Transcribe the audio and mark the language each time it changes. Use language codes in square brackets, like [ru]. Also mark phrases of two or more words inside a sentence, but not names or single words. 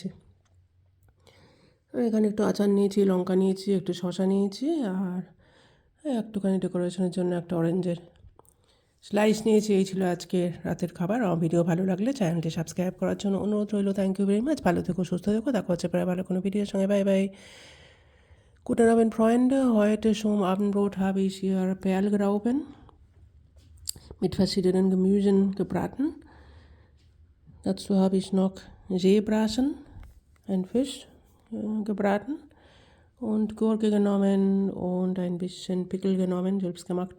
[bn] এখানে একটু আচার নিয়েছি, লঙ্কা নিয়েছি, একটু শসা নিয়েছি, আর একটুখানি ডেকোরেশনের জন্য একটা অরেঞ্জের স্লাইস নিয়েছি। এই ছিল আজকের রাতের খাবার। আমার ভিডিও ভালো লাগলে চ্যানেলটি সাবস্ক্রাইব করার জন্য অনুরোধ রইল। [en] Thank you very much. [bn] ভালো থেকো, সুস্থ থেকো। দেখা হচ্ছে প্রায় ভালো কোনো ভিডিওর সঙ্গে। [en] Bye bye. [de] Guten Abend, Freunde. Heute zum Abendbrot habe ich hier Perlgraupen mit verschiedenen Gemüsen gebraten. Dazu habe ich noch Seebraten, ein Fisch, gebraten und Gurke genommen und ein bisschen Pickel genommen, selbstgemachte.